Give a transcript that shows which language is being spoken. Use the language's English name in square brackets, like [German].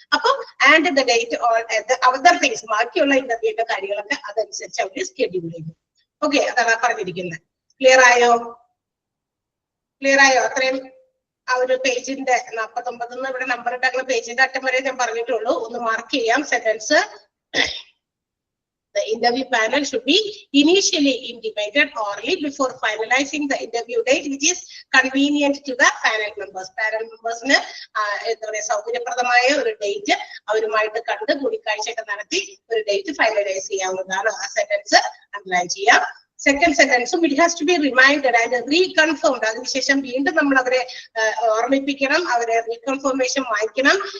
[Malayalam] അപ്പം [English] and the date or other things, [Malayalam] ബാക്കിയുള്ള ഇന്റർവ്യൂന്റെ കാര്യങ്ങളൊക്കെ അതനുസരിച്ച് അവർ സ്കെഡ്യൂൾ ചെയ്യും. ഓക്കെ, അതാണ് പറഞ്ഞിരിക്കുന്നത്. ക്ലിയർ ആയോ? ക്ലിയർ ആയോ? അത്രയും ആ ഒരു പേജിന്റെ 49 ഇവിടെ നമ്പർ ഇട്ടാക്കുന്ന പേജിന്റെ അറ്റം വരെ ഞാൻ പറഞ്ഞിട്ടുള്ളൂ. ഒന്ന് മാർക്ക് ചെയ്യാം sentence. [English] The interview panel should be initially intimated orally before finalizing the interview date, which is convenient to the panel members. [Malayalam] Panel members ന് എന്താ പറയുക സൗകര്യപ്രദമായ ഒരു ഡേറ്റ് അവരുമായിട്ട് കണ്ട് കൂടിക്കാഴ്ചയൊക്കെ നടത്തി ഒരു ഡേറ്റ് ഫൈനലൈസ് ചെയ്യാവുന്നതാണ്. ആ സെന്റൻസ് അണ്ടർലൈൻ ചെയ്യാം. Second സെന്റൻസും [English] It has to be reminded and reconfirmed. [Malayalam] അതിനുശേഷം വീണ്ടും നമ്മൾ അവരെ ഓർമ്മിപ്പിക്കണം, അവരെ റീകൺഫർമേഷൻ വാങ്ങിക്കണം.